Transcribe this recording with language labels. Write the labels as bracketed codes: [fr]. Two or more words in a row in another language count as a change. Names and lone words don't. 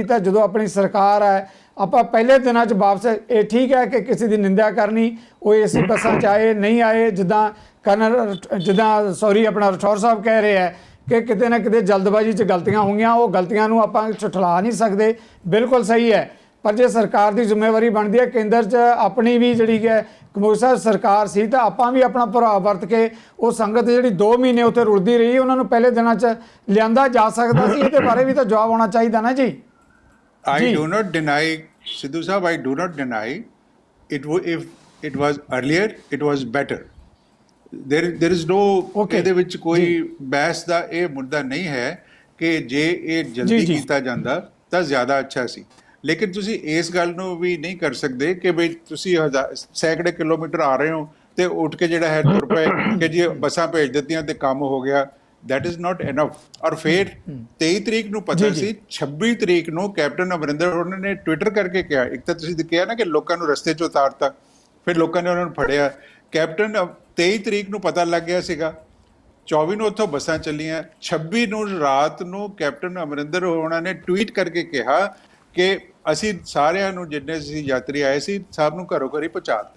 [pa] ਤਾਂ ਜਦੋਂ ਆਪਣੀ ਸਰਕਾਰ ਹੈ, ਆਪਾਂ ਪਹਿਲੇ ਦਿਨਾਂ 'ਚ ਵਾਪਸ, ਇਹ ਠੀਕ ਹੈ ਕਿ ਕਿਸੇ ਦੀ ਨਿੰਦਿਆ ਕਰਨੀ, ਉਹ ਏਸੀ ਬੱਸਾਂ 'ਚ ਆਏ ਨਹੀਂ ਆਏ, ਜਿੱਦਾਂ ਆਪਣਾ ਰਾਠੌਰ ਸਾਹਿਬ ਕਹਿ ਰਹੇ ਹੈ ਕਿ ਕਿਤੇ ਨਾ ਕਿਤੇ ਜਲਦਬਾਜ਼ੀ 'ਚ ਗਲਤੀਆਂ ਹੋਈਆਂ, ਉਹ ਗਲਤੀਆਂ ਨੂੰ ਆਪਾਂ ਝੁਠਲਾ ਨਹੀਂ ਸਕਦੇ, ਬਿਲਕੁਲ ਸਹੀ ਹੈ। ਪਰ ਜੇ ਸਰਕਾਰ ਦੀ ਜ਼ਿੰਮੇਵਾਰੀ ਬਣਦੀ ਹੈ, ਕੇਂਦਰ 'ਚ ਆਪਣੀ ਵੀ ਜਿਹੜੀ ਹੈ ਕੰਬੋਜ ਸਾਹਿਬ ਸਰਕਾਰ ਸੀ, ਤਾਂ ਆਪਾਂ ਵੀ ਆਪਣਾ ਪ੍ਰਭਾਵ ਵਰਤ ਕੇ ਉਹ ਸੰਗਤ ਜਿਹੜੀ 2 ਮਹੀਨੇ ਉੱਥੇ ਰੁਲਦੀ ਰਹੀ, ਉਹਨਾਂ ਨੂੰ ਪਹਿਲੇ ਦਿਨਾਂ 'ਚ ਲਿਆਂਦਾ ਜਾ ਸਕਦਾ ਸੀ। ਇਹਦੇ ਬਾਰੇ ਵੀ ਤਾਂ ਜਵਾਬ ਹੋਣਾ ਚਾਹੀਦਾ ਨਾ ਜੀ। [en] I do not deny, Sidhu Sahab, I do not deny if it was earlier, it was better. There is no Okay. [pa] ਇਹਦੇ ਵਿੱਚ ਕੋਈ ਬਹਿਸ ਦਾ ਇਹ ਮੁੱਦਾ ਨਹੀਂ ਹੈ ਕਿ ਜੇ ਇਹ ਜਲਦੀ ਜੀ। ਕੀਤਾ ਜਾਂਦਾ ਤਾਂ ਜ਼ਿਆਦਾ ਅੱਛਾ ਸੀ, ਲੇਕਿਨ ਤੁਸੀਂ ਇਸ ਗੱਲ ਨੂੰ ਵੀ ਨਹੀਂ ਕਰ ਸਕਦੇ ਕਿ ਬਈ ਤੁਸੀਂ ਸੈਂਕੜੇ ਕਿਲੋਮੀਟਰ ਆ ਰਹੇ ਹੋ ਤੇ ਉੱਠ ਕੇ ਜਿਹੜਾ ਹੈ ਤੁਰ ਪਏ ਕਿ ਜੀ ਬੱਸਾਂ ਭੇਜ ਦਿੱਤੀਆਂ ਤੇ ਕੰਮ ਹੋ ਗਿਆ। [en] that is not enough। [pa] ਔਰ ਫਿਰ 23 ਤਰੀਕ ਨੂੰ ਪਤਾ ਸੀ, 26 ਤਰੀਕ ਨੂੰ ਕੈਪਟਨ ਅਮਰਿੰਦਰ ਉਹਨਾਂ ਨੇ ਟਵਿੱਟਰ ਕਰਕੇ ਕਿਹਾ, ਇੱਕ ਤਾਂ ਤੁਸੀਂ ਕਿਹਾ ਨਾ ਕਿ ਲੋਕਾਂ ਨੂੰ ਰਸਤੇ 'ਚ ਉਤਾਰਤਾ, ਫਿਰ ਲੋਕਾਂ ਨੇ ਉਹਨਾਂ ਨੂੰ ਫੜਿਆ। ਕੈਪਟਨ 23 ਤਰੀਕ ਨੂੰ ਪਤਾ ਲੱਗ ਗਿਆ ਸੀਗਾ, 24 ਨੂੰ ਉੱਥੋਂ ਬੱਸਾਂ ਚੱਲੀਆਂ, 26 ਨੂੰ ਰਾਤ ਨੂੰ ਕੈਪਟਨ ਅਮਰਿੰਦਰ ਉਹਨਾਂ ਨੇ ਟਵੀਟ ਕਰਕੇ ਕਿਹਾ ਕਿ ਅਸੀਂ ਸਾਰਿਆਂ ਨੂੰ ਜਿੰਨੇ ਸੀ ਯਾਤਰੀ ਆਏ ਸੀ ਸਭ ਨੂੰ ਘਰੋਂ ਘਰੀ ਪਹੁੰਚਾ ਦਿੱਤਾ।